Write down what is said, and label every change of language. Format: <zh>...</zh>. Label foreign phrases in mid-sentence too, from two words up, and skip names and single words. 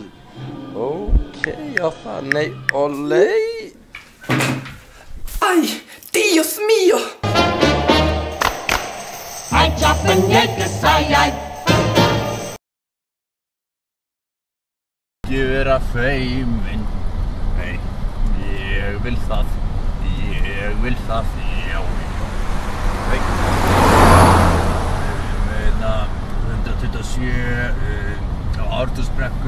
<is>Ok, já það, nei, olei.</is> <es>Ay, Dios mío! Ay, Japanekas, ay.</es> <is>Ekki vera feimin. Nei, ég vil það. Ég vil það, já. Nei. 127 á Ártúnsbrekku.</is>